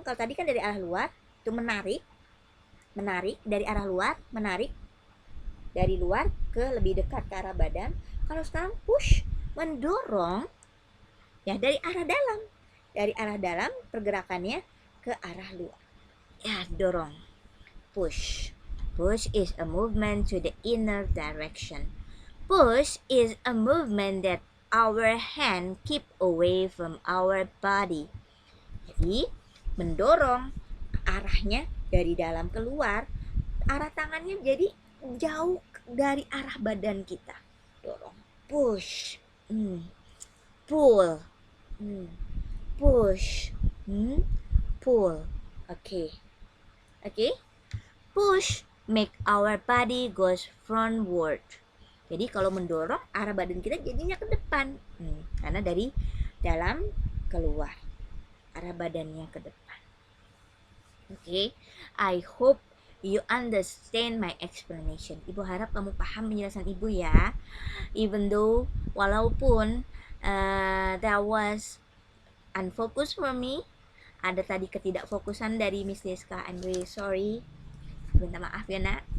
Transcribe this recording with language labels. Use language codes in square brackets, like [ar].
[id] Kalau tadi kan dari arah luar, itu menarik dari arah luar, menarik dari luar ke lebih dekat ke arah badan. Kalau sekarang push, mendorong, ya dari arah dalam pergerakannya ke arah luar. Ya, dorong. [en] Push is a movement to the inner direction. Push is a movement that our hand keep away from our body. [id] Jadi mendorong, arahnya dari dalam keluar, arah tangannya jadi jauh dari arah badan kita. [en] Dorong. Push. Pull. Push. Pull. Okay. Push make our body goes frontward. [id] Jadi kalau mendorong, arah badan kita jadinya ke depan. Karena dari dalam keluar, arah badannya ke depan. [en] Okay, I hope you understand my explanation. [id] Ibu harap kamu paham penjelasan ibu ya. [en] Even though, [id] walaupun [en] that was unfocused for me, [id] ada tadi ketidakfokusan dari Miss Deska. [en] I'm really sorry. [id] Minta maaf ya nak.